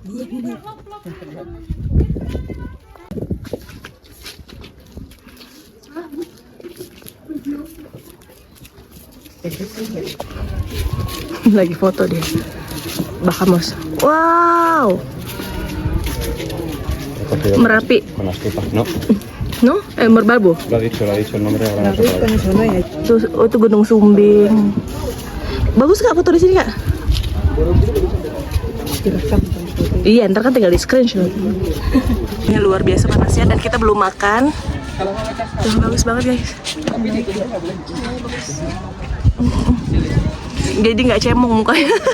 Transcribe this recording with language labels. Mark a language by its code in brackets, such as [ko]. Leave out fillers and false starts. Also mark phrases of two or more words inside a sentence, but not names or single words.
[id] Lagi foto dia. Bahamas. Wow. Merapi. [es] Con la estufa. No, No? Merbabu. lo ha dicho el nombre ahora. No sé. [id] Itu Gunung Sumbing. Bagus nggak foto di sini kak? Iya, ntar kan tinggal di screenshot. Ini luar biasa panasnya dan kita belum makan. Tuh, bagus banget guys. Jadi nggak cemong mukanya.